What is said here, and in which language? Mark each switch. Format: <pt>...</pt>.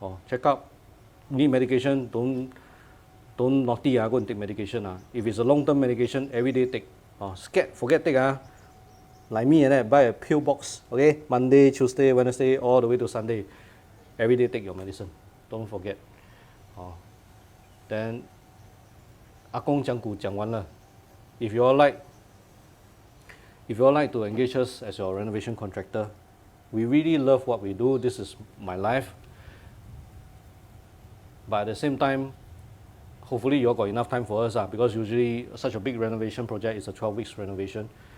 <en>Check up, need medication, don't naughty, go and take medication. If it's a long-term medication, every day take. Scared, forget take. Like me, buy a pill box, okay? Monday, Tuesday, Wednesday, all the way to Sunday. Every day take your medicine. Don't forget.</en> <zh>Then, 阿公讲古讲完了。</zh> <en>If you all like to engage us as your renovation contractor, we really love what we do. This is my life. But at the same time, hopefully you all got enough time for us, because usually such a big renovation project is a 12 weeks renovation.</en>